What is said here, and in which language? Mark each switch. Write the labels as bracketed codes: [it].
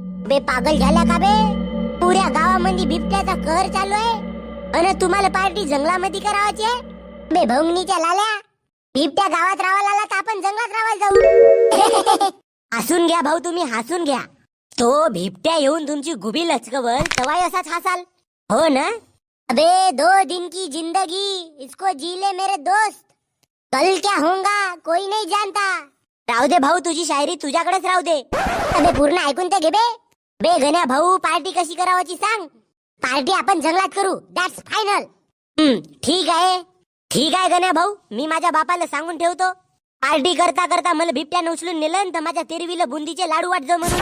[mr] बे पागल झाल्या का बे? पुऱ्या गावामध्ये बिबट्याचा कहर चालू आहे आणि तुम्हाला पार्टी जंगलामध्ये करावाची आहे? बे भोंगणीच्या लाल्या, बिबट्या गावात राहायला आला तर आपण जंगलात राहायला जाऊ. हसून घ्या भाऊ, तुम्ही हसून घ्या. तो बिबट्या येऊन तुमची गुबी लचकवल तवाय असाच हसाल हो ना. [hi] अबे 2 दिन की जिंदगी, इसको जी ले मेरे दोस्त. कल क्या होगा कोई नहीं जानता. [mr] राहू दे भाऊ, तुझी शायरी तुझ्याकडेच राहू दे. अबे पूर्ण ऐकून ते घे बे. बे गण्या भाऊ, पार्टी कशी करावाची सांग. पार्टी आपण जंगलात करू, [en] That's final. [mr] ठीक आहे गण्या भाऊ, मी माझ्या बापाला सांगून ठेवतो. पार्टी करता करता मला बिबट्याने उचलून नेलं तर माझ्या तेरवीला बुंदीचे लाडू वाटजो म्हणून.